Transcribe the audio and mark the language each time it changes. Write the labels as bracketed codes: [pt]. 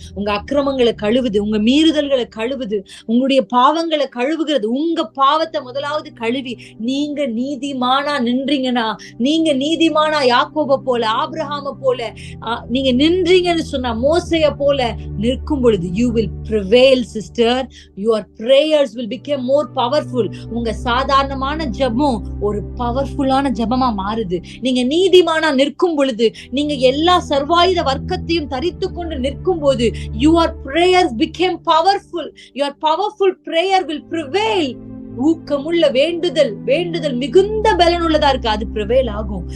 [ta] உங்க அக்கிரமங்களை கழுவுது, உங்க மீறுதல்களை கழுவுது, உங்களுடைய பாவங்களை கழுவுகிறது. உங்க பாவத்தை முதலாவது கழுவி நீங்க நீதிமானா நின்றீங்கன்னா, நீங்க நீதிமானா யாக்கோபை போல, ஆபிரகாமை போல நீங்க நின்றீங்கன்னு சொன்னா, மோசைய போல நிற்கும் பொழுது [en] you will prevail sister. Your prayers will become more powerful. [ta] உங்க சாதாரணமான ஜெபம் ஒரு பவர்ஃபுல்லான ஜெபமா மாறுது. நீங்க நீதிமானா நிற்கும் பொழுது, நீங்க எல்லா சர்வாயுத வர்க்கத்தையும் தரித்து கொண்டு நிற்கும் போது, [en] your prayers became powerful. Your powerful prayer will prevail. [ta] ஊக்கமுள்ள வேண்டுதல் மிகுந்த பலனுள்ளதா இருக்கு. அது பிரவேல் ஆகும்.